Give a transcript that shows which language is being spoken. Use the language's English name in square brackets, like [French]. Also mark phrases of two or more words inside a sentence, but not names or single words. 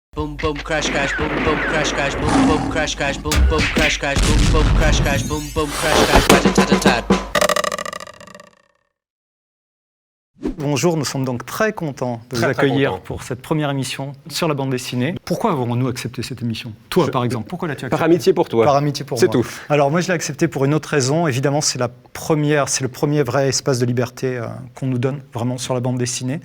[French] Boom boom crash crash boom boom crash crash boom boom crash crash boom boom crash crash boom boom crash crash boom boom crash crash tat-tat-tat-tat. Bonjour, nous sommes donc très contents de vous accueillir pour cette première émission sur la bande dessinée. Pourquoi avons-nous accepté cette émission ? Toi, par exemple, pourquoi l'as-tu accepté ? Par amitié pour toi. Par amitié pour moi. C'est tout. Alors moi, je l'ai accepté pour une autre raison. Évidemment, c'est le premier vrai espace de liberté qu'on nous donne vraiment sur la bande dessinée.